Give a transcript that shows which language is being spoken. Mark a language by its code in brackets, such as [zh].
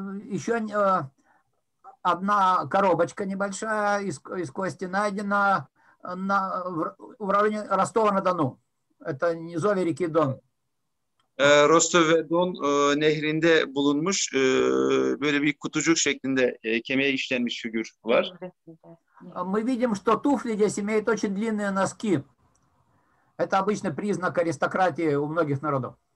[ru] Еще одна коробочка небольшая из кости найдена в районе Ростова-на-Дону. Это низовье реки Дон. [tr] Rostov ve Don nehrinde bulunmuş böyle bir kutucuk şeklinde kemiğe işlenmiş figür var. [ru] Мы видим, что туфли здесь имеют очень длинные носки. Это обычный признак аристократии у многих народов.